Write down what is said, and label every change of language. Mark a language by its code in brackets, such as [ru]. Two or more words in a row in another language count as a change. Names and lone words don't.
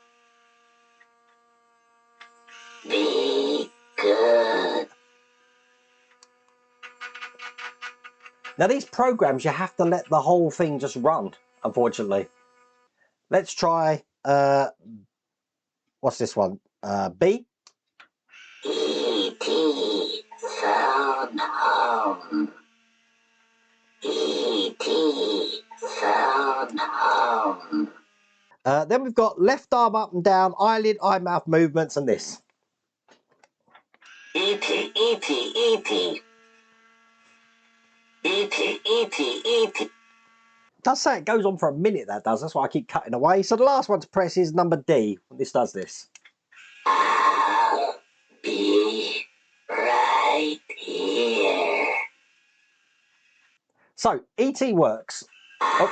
[en] Be good. Now these programs, you have to let the whole thing just run, unfortunately. Let's try, what's this one? B. E.T. Fanhome. E.T. Fanhome. Then we've got left arm up and down, eyelid, eye mouth movements, and this. E.T. E.T. E.T. E.T. E.T. E.T. Does say it goes on for a minute, that does. That's why I keep cutting away. So the last one to press is number D. This does this. I'll be right here. So, ET works.